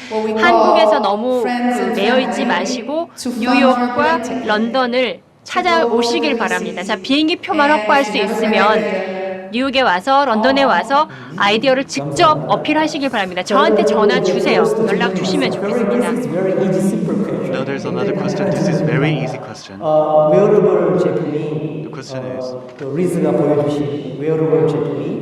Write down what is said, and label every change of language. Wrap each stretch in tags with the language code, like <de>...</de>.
<ko>한국에서 너무 매여 있지 마시고 뉴욕과 런던을 찾아오시길 바랍니다. 자, 비행기 표만 확보할 수 있으면 뉴욕에 와서 런던에 와서 아이디어를 직접 어필하시길 바랍니다. 저한테 전화 주세요. 연락 주시면 좋겠습니다.</ko> <en>No, there's another question. This is very easy question.</en> <ko>웨어러블 제품이</ko> <en>The question is</en> <ko>리즈가 보여주신 웨어러블 제품이</ko>